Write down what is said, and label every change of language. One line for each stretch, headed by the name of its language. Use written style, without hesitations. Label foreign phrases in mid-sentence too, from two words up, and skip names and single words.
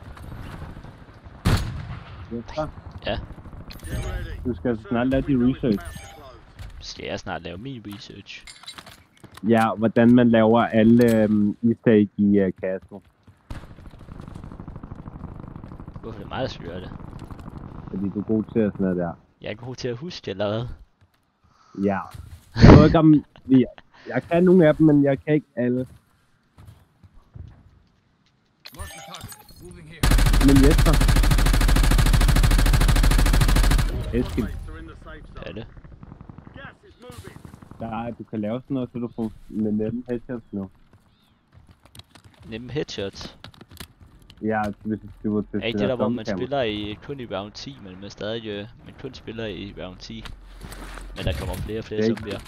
Danish: Jesper, Ja,
English: Get ready.
Danish: du skal snart lave din research. skal jeg snart lave min research. Ja, hvordan man laver alle
English: easter egg
Danish: i Castle. Hvorfor er det mig, der skal gøre det? Fordi du er god til at sådan noget der. Jeg er god til at huske, eller hvad? Ja. Jeg ved ikke om... Jeg kan nogle af dem, men jeg kan ikke alle. Men Jesper. Eskild,
English: Mates are in the safe
Danish: Hvad er
English: zone.
Danish: det?
English: Gas is moving.
Danish: du kan lave sådan noget, så du får med nemme headshots nu. Nemme headshots. Ja, hvis du var til Er ikke det der, hvor man spiller kun i round 10, men man stadig man kun spiller i round 10. Men der kommer flere og flere Det er ikke- zombier.